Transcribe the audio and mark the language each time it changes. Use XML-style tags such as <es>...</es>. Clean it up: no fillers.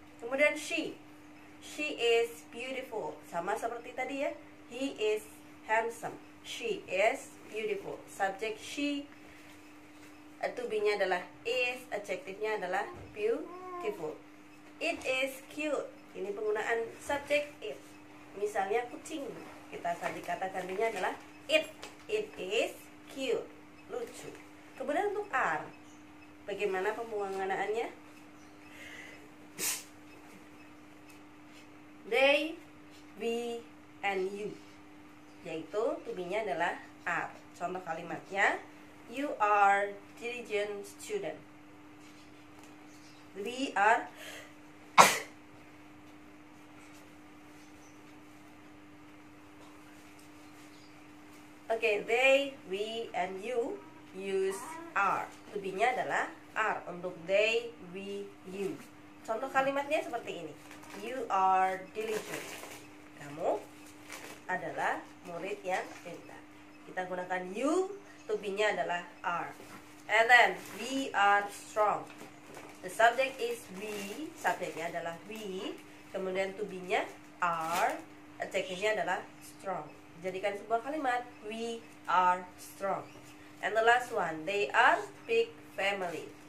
<en>Kemudian she is beautiful.</en> <id>Sama seperti tadi ya,</id> <en>he is handsome, she is beautiful.</en> <id>Subjek she, to be-nya adalah is, adjektifnya adalah beautiful.</id> <en>It is cute.</en> <id>Ini penggunaan subjek it. Misalnya kucing, kita tadi kata gantinya adalah it.</id> <en>It is cute,</en> <id>lucu. Kemudian untuk are, bagaimana penggunaannya?</id> <en>They, we, and you.</en> <id>Yaitu to be-nya adalah are. Contoh kalimatnya,</id> <en>you are diligent student. We are they, we, and you use are.</en> <id>To be-nya adalah are untuk they, we, you. Contoh kalimatnya seperti ini.</id> <en>You are diligent.</en> <id>Kamu adalah murid yang pintar. Kita gunakan you, to be-nya adalah are.</id> <en>And then we are strong. The subject is we,</en> <id>subjeknya adalah we, kemudian</id> <en>to be-nya are,</en> <id>adjektifnya adalah strong. Jadikan sebuah kalimat,</id> <en>we are strong. And the last one, they are big family.</en>